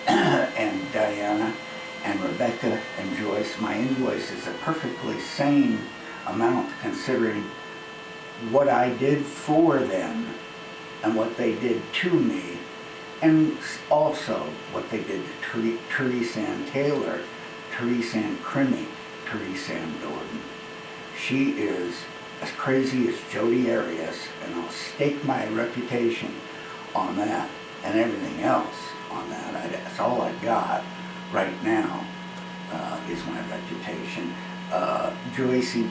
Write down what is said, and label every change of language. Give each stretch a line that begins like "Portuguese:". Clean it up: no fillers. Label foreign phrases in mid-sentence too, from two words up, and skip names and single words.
English: Diana and Rebecca and Joyce, my invoice is a perfectly sane amount considering what I did for them and what they did to me, and also what they did to Therese Ann Taylor, Therese Ann Crimmy, Therese Ann Dorton. She is as crazy as Jodi Arias, and I'll stake my reputation on that and everything else on that. That's all I got right now is my reputation. Joyce E.